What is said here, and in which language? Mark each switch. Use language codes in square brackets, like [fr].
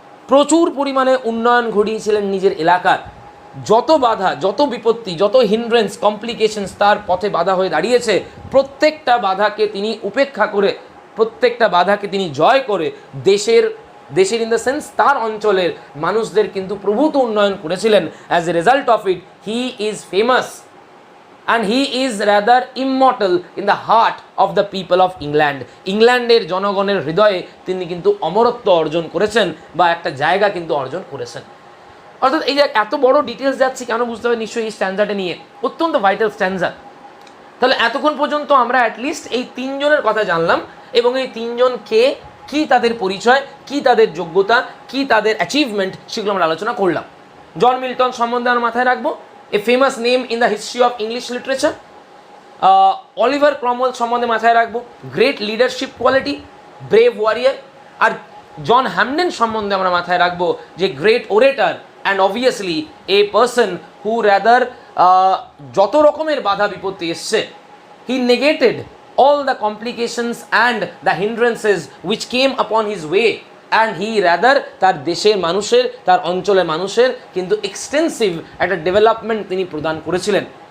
[bn] প্রচুর পরিমাণে উন্নয়ন ঘটিয়েছিলেন নিজের এলাকার। যত বাধা, যত বিপত্তি, যত হিন্ড্রেন্স, কমপ্লিকেশনস তার পথে বাধা হয়ে দাঁড়িয়েছে, প্রত্যেকটা বাধাকে তিনি উপেক্ষা করে, প্রত্যেকটা বাধাকে তিনি জয় করে দেশের [en] in the sense [bn] তার অঞ্চলের মানুষদের কিন্তু প্রভূত উন্নয়ন করেছিলেন। [en] As a result of it he is famous and he is rather immortal in the heart of the people of England. [bn] ইংল্যান্ডের জনগণের হৃদয়ে তিনি কিন্তু অমরত্ব অর্জন করেছেন বা একটা জায়গা কিন্তু অর্জন করেছেন। অর্থাৎ এই যে এত বড় ডিটেলস যাচ্ছি কেন বুঝতে হবে নিশ্চয়ই এই স্ট্যান্ডার্ডে নিয়ে, অত্যন্ত ভাইটাল স্ট্যান্ডার্ড। তাহলে এতক্ষণ পর্যন্ত আমরা অ্যাটলিস্ট এই তিনজনের কথা জানলাম, এবং এই তিনজন কে, কী তাদের পরিচয়, কী তাদের যোগ্যতা, কী তাদের অ্যাচিভমেন্ট, সেগুলো আমরা আলোচনা করলাম। জন মিল্টন সম্বন্ধে আমরা মাথায় রাখবো, [en] a famous name in the history of English literature. [bn] Oliver Cromwell সম্বন্ধে মাথায় রাখবো, [en] Great leadership quality, brave warrior. [bn] আর জন হ্যামডেন সম্বন্ধে আমরা মাথায় রাখবো যে [en] great orator and obviously a person who rather [bn] যত রকমের বাধা বিপত্তি এসছে, [en] he negated all the complications and the hindrances which came upon his way, and he rather [bn] তার দেশের মানুষের, তার অঞ্চলের মানুষের কিন্তু এক্সটেন্সিভ একটা ডেভেলপমেন্ট তিনি প্রদান করেছিলেন।